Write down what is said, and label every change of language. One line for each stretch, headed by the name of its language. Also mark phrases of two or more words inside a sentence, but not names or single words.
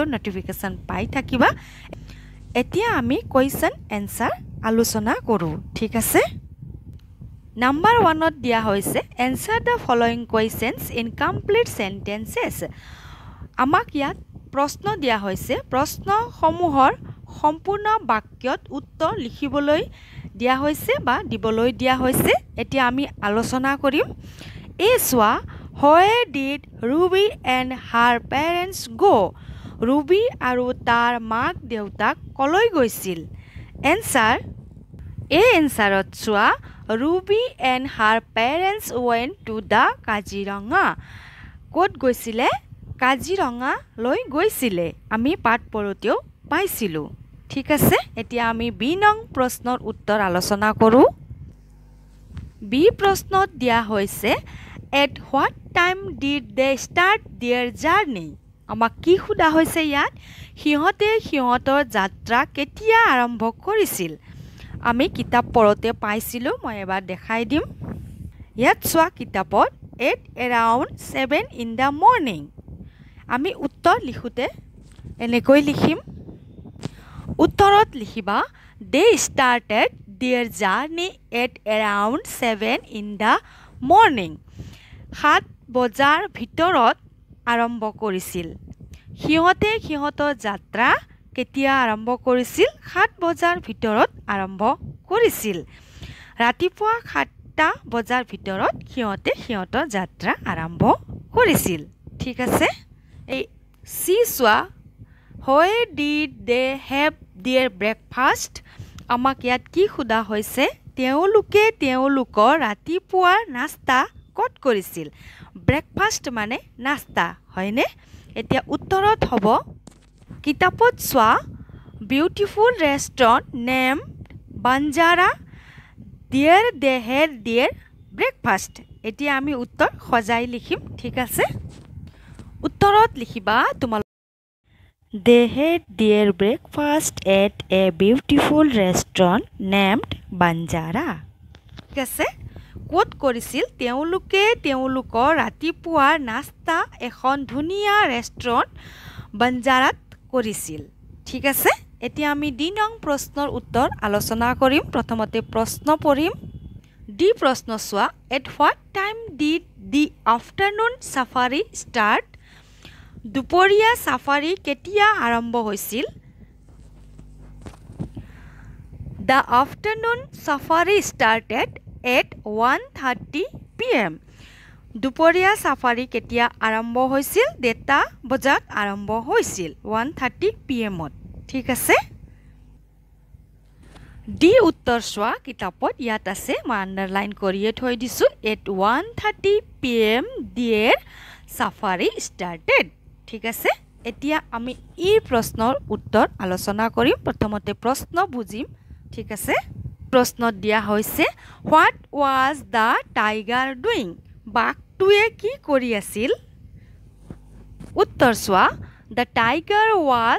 Assamese: নটিফিকেশন পাই থাকিবা এতিয়া আমি
English: question answer
Assamese: আলোচনা কৰো ঠিক আছে নাম্বাৰ 1 ত দিয়া হৈছে
English: answer the following questions in complete
Assamese: সেন্টেন্সেস আমাক ইয়াত প্ৰশ্ন দিয়া হৈছে প্ৰশ্নসমূহৰ সম্পূৰ্ণ বাক্যত উত্তৰ লিখিবলৈ দিয়া হৈছে বা দিবলৈ দিয়া হৈছে এতিয়া আমি আলোচনা কৰিম এ সোৱা
English: where did Ruby and her parents go
Assamese: Ruby আৰু তাৰ মাক দেউতাক কলৈ গৈছিল এনসাৰ এ এনসাৰত সোৱা
English: Ruby and her parents went to the Kaziranga
Assamese: ক'ত গৈছিলে কাজিৰঙা লৈ গৈছিলে আমি পাঠ পঢ়োতেও পাইছিলো ঠিক আছে এতিয়া আমি বি নং প্ৰশ্নৰ উত্তৰ আলোচনা কৰো বি প্ৰশ্নত দিয়া হৈছে
English: at what time did they start their journey
Assamese: আমাক কি খুদা হৈছে ইয়াত হিহতে হিহতৰ যাত্ৰা কেতিয়া আৰম্ভ কৰিছিল আমি কিতাপ পঢ়োতে পাইছিলো মই এবাৰ দেখাই দিম ইয়াত সোৱা কিতাপত
English: at around 7 in the morning
Assamese: আমি উত্তৰ লিখোতে এনেকৈ লিখিম উত্তৰত লিখিবা
English: they started their journey at around 7 in the morning
Assamese: 7 বজাৰ ভিতৰত আৰম্ভ কৰিছিল হিহতে হিহতৰ যাত্ৰা কেতিয়া আৰম্ভ কৰিছিল 7 বজাৰ ভিতৰত আৰম্ভ কৰিছিল ৰাতিপুৱা 7টা বজাৰ ভিতৰত হিহতে হিহতৰ যাত্ৰা আৰম্ভ কৰিছিল ঠিক আছে এই সি সোৱা
English: where did they have their breakfast
Assamese: আমাক ইয়াত কি খুদা হৈছে তেওঁলোকে তেওঁলোকৰ ৰাতিপুৱাৰ নাস্তা ক'ত কৰিছিল ব্ৰেকফাষ্ট মানে নাস্তা হয়নে এতিয়া উত্তৰত হ'ব কিতাপত সোৱা
English: beautiful restaurant name Banjara there they had their breakfast
Assamese: এতিয়া আমি উত্তৰ সজাই লিখিম ঠিক আছে উত্তৰত লিখিবা তোমালোক
English: They had their breakfast at a beautiful restaurant named Banjara.
Assamese: ঠিক আছে ক'ত কৰিছিল তেওঁলোকে তেওঁলোকৰ ৰাতিপুৱাৰ নাস্তা এখন ধুনীয়া ৰেষ্টুৰেণ্ট বাঞ্জাৰাত কৰিছিল ঠিক আছে এতিয়া আমি ডি নং প্ৰশ্নৰ উত্তৰ আলোচনা কৰিম প্ৰথমতে প্ৰশ্ন পঢ়িম ডি প্ৰশ্ন সোৱা
English: at what time did the afternoon safari start
Assamese: দুপৰীয়া সাফাৰী কেতিয়া আৰম্ভ হৈছিল
English: The afternoon safari started at 1:30 p.m.
Assamese: দুপৰীয়া সাফাৰী কেতিয়া আৰম্ভ হৈছিল 2টা বজাত আৰম্ভ হৈছিল 1:30 p.m. ঠিক আছে ডি উত্তৰ সোৱা কিতাপত ইয়াত আছে মই আন্ডাৰলাইন কৰিয়ে থৈ দিছো at 1:30 p.m.
English: their safari started
Assamese: ঠিক আছে এতিয়া আমি এই প্ৰশ্নৰ উত্তৰ আলোচনা কৰিম প্ৰথমতে প্ৰশ্ন বুজিম ঠিক আছে প্ৰশ্নত দিয়া হৈছে
English: what was the tiger doing
Assamese: বাঘটোৱে কি কৰি আছিল উত্তৰ সোৱা
English: the tiger was